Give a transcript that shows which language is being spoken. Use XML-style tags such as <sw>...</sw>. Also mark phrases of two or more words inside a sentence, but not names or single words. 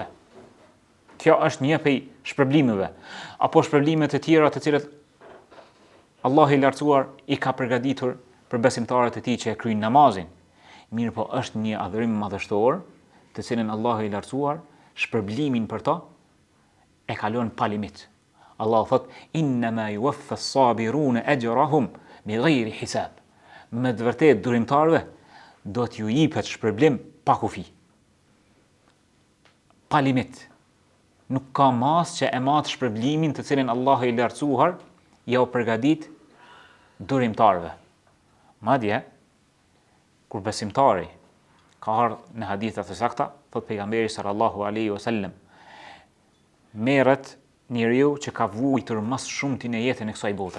<sq>Kjo është një prej shpërblimeve, apo shpërblime të tjera të cilat Allahu i lartësuar i ka përgatitur për besimtarët e tij që e kryejnë namazin. Mirë, po është një adhurim madhështor, të cilën Allahu i lartësuar shpërblimin për to e kalon pa limit. Allahu thot:</sq> <ar>"إنما يوفى الصابرون أجرهم بغير حساب."</ar> <sq>Me të vërtetë durimtarëve do t'ju jepet shpërblim pa kufi. Pa limit. Nuk ka mas që e matë shpërblimin të cilin Allahu i lartësuar ja u përgatit durimtarëve. Madje, kur besimtari ka ardhur në hadithat të sakta, thot pejgamberi</sq> <ar>صلى الله عليه وسلم,</ar> <sq>merret njeriu që ka vujtur mas shumti në jetën e kësaj bote.</sq>